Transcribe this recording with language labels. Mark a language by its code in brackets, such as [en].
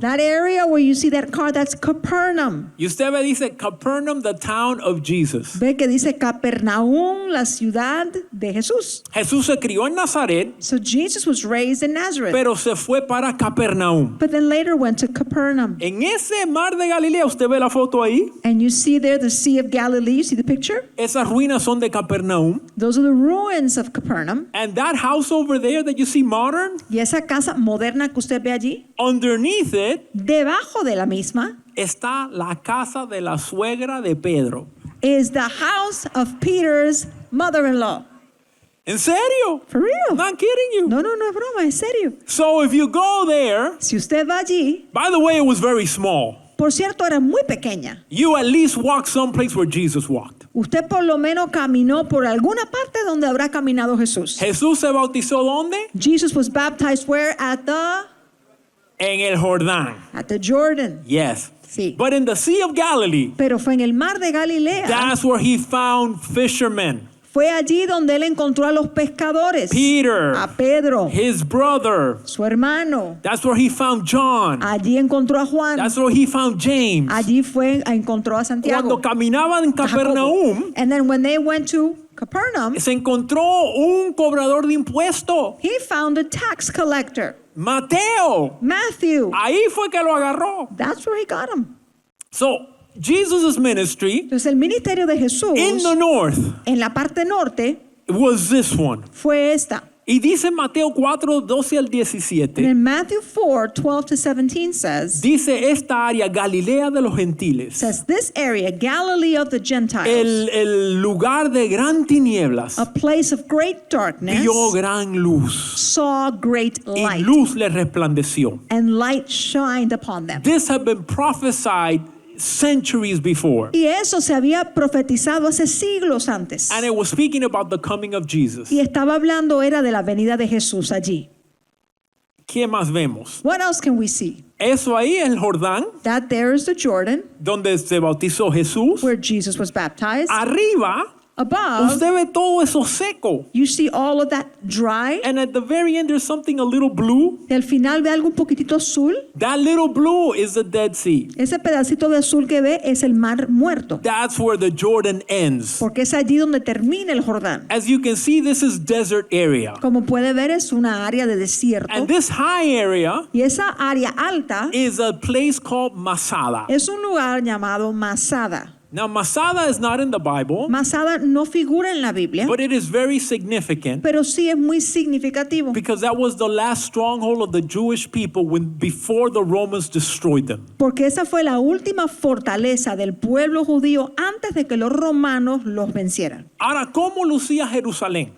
[en] That area where you see that car, that's Capernaum. [es] Y usted ve, dice Capernaum, [en] the town of Jesus. [es] Ve que dice Capernaum, la ciudad de Jesús. Jesús se crió en Nazaret, [en] So Jesus was raised in Nazareth, [es] pero se fue para Capernaum. [en] but then later went to Capernaum. [es] En ese mar de Galilea, usted ve la foto ahí, [en] And you see there the Sea of Galilee. You see the picture? [es] esas ruinas son de Capernaum. [en] Those are the ruins of Capernaum. And that house over there that you see modern, [es] Y esa casa moderna que usted ve allí, [en] underneath it [es] debajo de la misma, está la casa de la suegra de Pedro. [en] is the house of Peter's mother-in-law. [es] ¿En serio? [en] For real. Not kidding you. [es] No, no, no es broma, es serio. [en] So if you go there, [es] Si usted va allí, [en] by the way, it was very small. [es] por cierto, era muy pequeña. [en] You at least walk someplace where Jesus walked. [es] Usted por lo menos caminó por alguna parte donde habrá caminado Jesús. Jesús se bautizó ¿dónde? [en] Jesus was baptized where? [es] En el Jordán. [en] At the Jordan. Yes. [es] Sí. [en] But in the Sea of Galilee, [es] Pero fue en el mar de Galilea. [en] that's where he found fishermen. [es] Fue allí donde él encontró a los pescadores. [en] Peter, [es] A Pedro, [en] his brother. [es] su hermano. [en] That's where he found John. [es] Allí encontró a Juan. [en] That's where he found James. [es] Allí encontró a Santiago. Cuando caminaban en a Jacobo. Capernaum, [en] And then when they went to Capernaum, [es] se encontró un cobrador de impuestos, [en] he found a tax collector, [es] Mateo. [en] Matthew. [es] Ahí fue que lo agarró. [en] That's where he got him. So, Jesus' ministry [es] Entonces el ministerio de Jesús [en] in the north [es] en la parte norte [en] was this one. [es] fue esta. Y dice Mateo 4, 12 al [en] And [es] 17, [en] in Matthew 4:12-17 says, [es] dice esta área, Galilea de los gentiles, [en] says this area, Galilee of the Gentiles, [es] el lugar de gran tinieblas, [en] a place of great darkness, [es] vio gran luz, [en] saw great [es] y [en] light, [es] luz le resplandeció. [en] and light shined upon them. This had been prophesied centuries before. [es] Y eso se había profetizado hace siglos antes. [en] And it was speaking about the coming of Jesus. [es] Y estaba hablando era de la venida de Jesús allí. ¿Qué más vemos? [en] What else can we see? [es] Eso ahí, el Jordán, [en] That there is the Jordan [es] donde se bautizó Jesús. [en] where Jesus was baptized. [es] Arriba, [en] Above, [es] usted ve todo eso seco. [en] you see all of that dry. And at the very end, there's something a little blue. [es] Y al final ve algo un poquitito azul. [en] That little blue is the Dead Sea. [es] Ese pedacito de azul que ve es el mar muerto. [en] That's where the Jordan ends. [es] Porque es allí donde termina el Jordán. [en] As you can see, this is desert area. [es] Como puede ver, es una área de desierto. [en] And this high area [es] Y esa área alta [en] is a place called Masada. [es] es un lugar llamado Masada. [en] Now, Masada is not in the Bible, [es] Masada no figura en la Biblia, [en] but it is very significant [es] pero sí es muy significativo. [en] because that was the last stronghold of the Jewish people before the Romans destroyed them. [es] Porque esa fue la última fortaleza del pueblo judío antes de que los romanos los vencieran. Ahora, ¿cómo lucía Jerusalén?